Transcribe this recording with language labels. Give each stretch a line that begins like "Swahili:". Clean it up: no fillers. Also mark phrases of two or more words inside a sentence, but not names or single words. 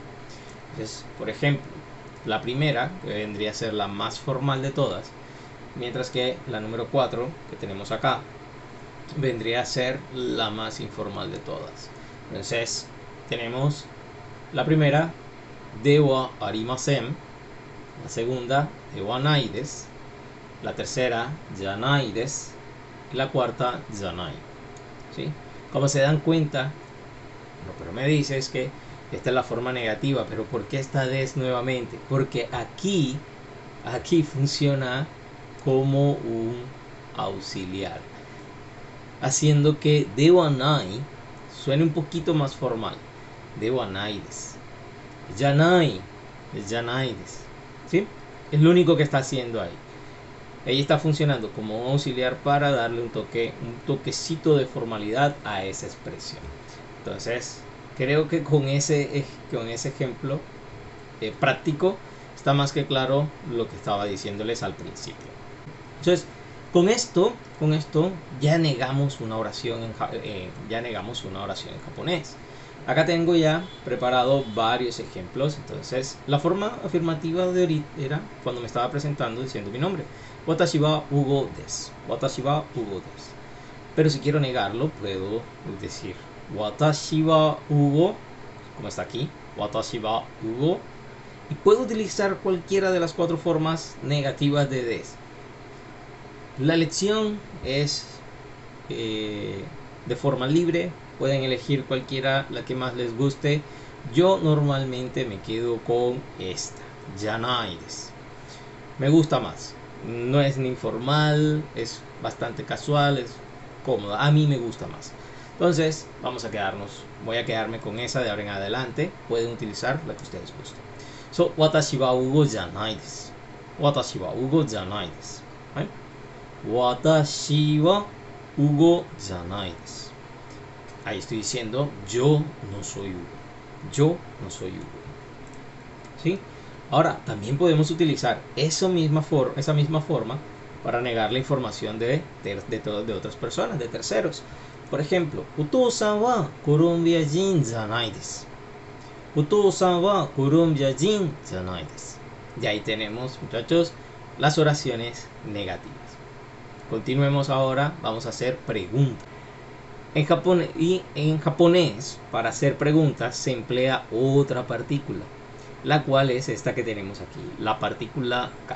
Spanish: Entonces, por ejemplo, la primera, que vendría a ser la más formal de todas, mientras que la número 4 que tenemos acá vendría a ser la más informal de todas. Entonces tenemos la primera,
Japanese: では ありません,
Spanish: la segunda,
Japanese: では ないです,
Spanish: la tercera,
Japanese: じゃないです,
Spanish: y la cuarta, janai. ¿Sí? Como se dan cuenta, lo que me dice es que esta es la forma negativa, pero ¿por qué esta des nuevamente? Porque aquí funciona como un auxiliar, haciendo que
Japanese: ではない
Spanish: suene un poquito más formal.
Japanese: ではないです。じゃないです.
Spanish: ¿Sí? Es lo único que está haciendo ahí. Ella está funcionando como un auxiliar para darle un toquecito de formalidad a esa expresión. Entonces, creo que con ese ejemplo práctico está más que claro lo que estaba diciéndoles al principio. Entonces, con esto ya negamos una oración en japonés. Acá tengo ya preparado varios ejemplos. Entonces, la forma afirmativa de ahorita era cuando me estaba presentando diciendo mi nombre.
Japanese: 私はHugoです。私はHugoです.
Spanish: Pero si quiero negarlo, puedo decir
Japanese: Watashi wa Hugo,
Spanish: como está aquí.
Japanese: Watashi wa Hugo.
Spanish: Y puedo utilizar cualquiera de las cuatro formas negativas de des. La elección es de forma libre. Pueden elegir cualquiera, la que más les guste. Yo normalmente me quedo con esta,
Japanese: じゃないです.
Spanish: Me gusta más. No es ni formal, es bastante casual, es cómoda. A mí me gusta más. Entonces, voy a quedarme con esa de ahora en adelante. Pueden utilizar la que ustedes gusten. So,
Japanese: 私はHugoじゃないです。私はHugoじゃないです. 私はHugoじゃないです.
Spanish: Ahí estoy diciendo, yo no soy Hugo. Yo no soy Hugo. ¿Sí? Ahora, también podemos utilizar esa misma forma para negar la información de otras personas, de terceros. Por ejemplo,
Japanese: お父さんはColombia人じゃないです. お父さんはColombia人じゃないです.
Spanish: Y ahí tenemos, muchachos, las oraciones negativas. Continuemos ahora, vamos a hacer preguntas. En japonés, para hacer preguntas se emplea otra partícula. la cual es esta que tenemos aquí, la partícula K.